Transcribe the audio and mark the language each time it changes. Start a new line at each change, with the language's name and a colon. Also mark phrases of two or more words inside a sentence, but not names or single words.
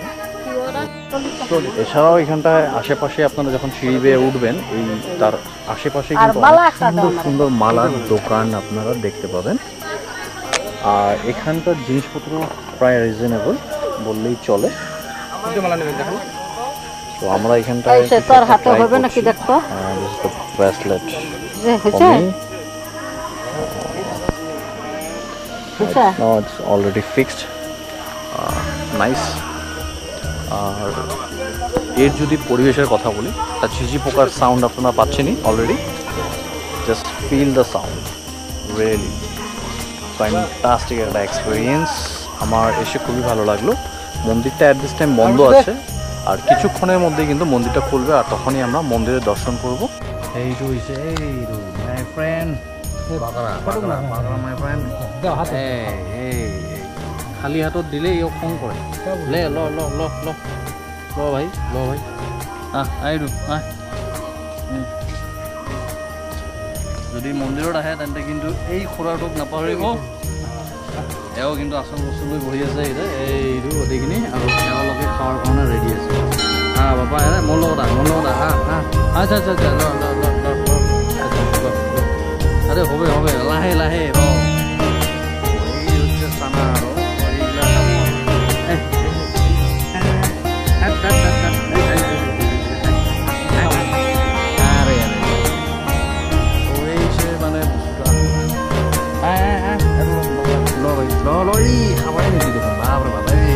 Bangla: এছাড়াও এখানটায় আশেপাশে আপনারা যখন সিঁড়ি বেয়ে উঠবেন, এই তার আশেপাশে কিন্তু সুন্দর সুন্দর মালার দোকান আপনারা দেখতে পাবেন। আর এখানকার জিনিসপত্র প্রায় রিজনেবল বললেই চলে। তো আমরা এখানটায় ব্রেসলেট
English: now it's already fixed, nice.
Bangla: আর এর যদি পরিবেশের কথা বলি, একটা ঝিঝি পোকার সাউন্ড আপনারা পাচ্ছেনই অলরেডি।
English: just feel the sound, really fantastic একটা experience।
Bangla: আমার এসে খুবই ভালো লাগলো। মন্দিরটা
English: at this time
Bangla: বন্ধ আছে, আর কিছুক্ষণের মধ্যেই কিন্তু মন্দিরটা খুলবে, আর তখনই আমরা মন্দিরের দর্শন করব। এই রয়েছে
English: my friend,
Assamese: খালি হাতত দিলে ইও খং করে। লে ল ল ল ল ল ভাই, ল ভাই, যদি মন্দিৰত আহে তেন্তে কিন্তু এই খুৰাটোক নাপাহৰিব। এও কিন্তু আচল বস্তু লৈ বহি আছে এইটো গোটেইখিনি, আৰু তেওঁলোকে খোৱাৰ কাৰণে ৰেডি আছে। বাবা মোৰ লগত আচ্ছা আচ্ছা আচ্ছা,
Bangla: আরে হবে হবে,
Assamese: লাহে লাহে চানা আৰু মানে খাবাই নেকি দেখোন, বাপরে বাবা।